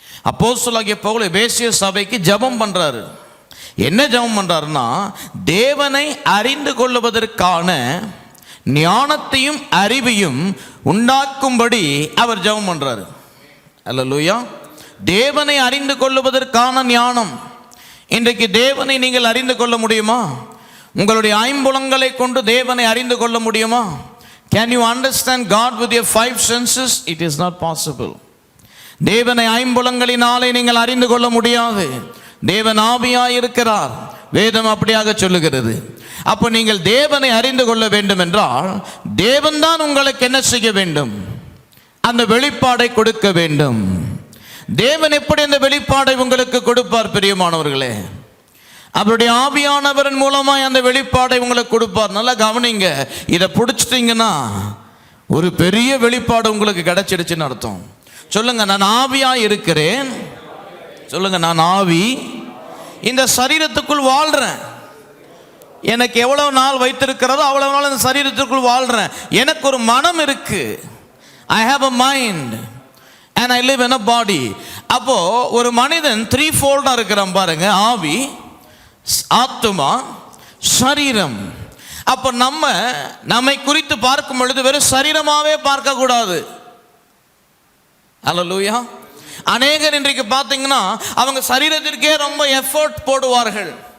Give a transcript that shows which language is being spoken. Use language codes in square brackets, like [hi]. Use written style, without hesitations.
[ta] அப்போஸ்தலனாகிய பவுல் எபேசிய சபைக்கு ஜெபம் பண்றாரு. என்ன ஜெபம் பண்றாருன்னா, தேவனை அறிந்து கொள்ளுவதற்கான ஞானத்தையும் அறிவையும் உண்டாக்கும்படி அவர் ஜெபம் பண்றாரு. அல்லேலூயா. தேவனை அறிந்து கொள்ளுவதற்கான ஞானம். இன்றைக்கு தேவனை நீங்கள் அறிந்து கொள்ள முடியுமா? உங்களுடைய ஐம்புலங்களை கொண்டு தேவனை அறிந்து கொள்ள முடியுமா? [en] Can you understand God with your 5 senses? It is not possible. [ta] தேவனை ஐம்புலங்களினாலே நீங்கள் அறிந்து கொள்ள முடியாது. தேவன் ஆவியாய் இருக்கிறார். வேதம் அப்படியாக சொல்லுகிறது. அப்போ நீங்கள் தேவனை அறிந்து கொள்ள வேண்டும் என்றால் தேவன் தான் உங்களுக்கு என்ன செய்ய வேண்டும்? அந்த வெளிப்பாடை கொடுக்க வேண்டும். தேவன் எப்படி அந்த வெளிப்பாடை உங்களுக்கு கொடுப்பார்? பிரியமானவர்களே, அவருடைய ஆவியானவரின் மூலமாய் அந்த வெளிப்பாடை உங்களுக்கு கொடுப்பார். நல்லா கவனிங்க. இதை பிடிச்சிட்டிங்கன்னா ஒரு பெரிய வெளிப்பாடு உங்களுக்கு கிடைச்சிடுச்சுன்னு அர்த்தம். சொல்லுங்க, நான் ஆவியாய் இருக்கிறேன். சொல்லுங்க, நான் ஆவி இந்த சரீரத்துக்குள் வாழ்றேன். எனக்கு எவ்வளவு நாள் வைத்திருக்கிறதோ அவ்வளவு நாள் இந்த சரீரத்துக்குள் வாழ்றேன். எனக்கு ஒரு மனம் இருக்கு. [en] I have a mind and I live in a body. [ta] அப்போ ஒரு மனிதன் 3-fold இருக்கிறான் பாருங்க. ஆவி, ஆத்துமா, சரீரம். அப்போ நம்மை குறித்து பார்க்கும் பொழுது வெறும் சரீரமாவே பார்க்க கூடாது. அல்லேலூயா. அநேகர் இன்றைக்கு பார்த்தீங்கன்னா அவங்க சரீரத்திற்கே ரொம்ப எஃபோர்ட் போடுவார்கள்.